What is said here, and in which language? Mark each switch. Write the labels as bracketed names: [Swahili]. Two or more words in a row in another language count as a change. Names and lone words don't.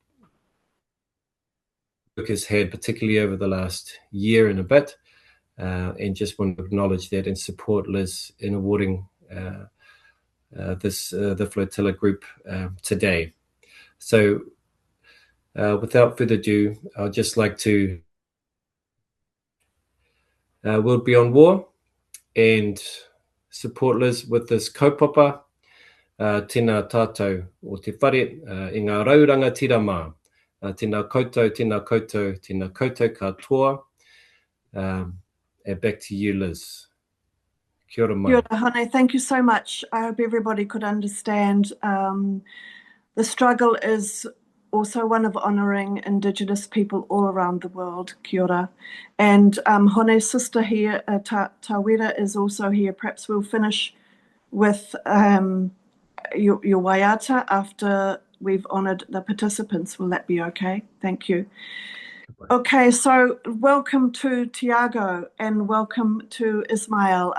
[English] work has had, particularly over the last year and a bit, and just want to acknowledge that and support Liz in awarding the flotilla group today. So without further ado, I'd just like to World Beyond War and support Liz with this kaupapa, [Māori] tēnā tātou o te whare, i ngā rauranga tirama, tēnā koutou, tēnā koutou, tēnā koutou katoa. [English] And back to you, Liz. [Māori] Kia ora mai. Kia ora, Hone. [English] Thank you so much. I hope everybody could understand. The struggle is also one of honouring Indigenous people all around the world. [Māori] Kia ora. [English] And Hone's sister here, Tawera, is also here. Perhaps we'll finish with your waiata after we've honoured the participants. Will that be okay? Thank you. Okay, so welcome to Tiago and welcome to Ismail.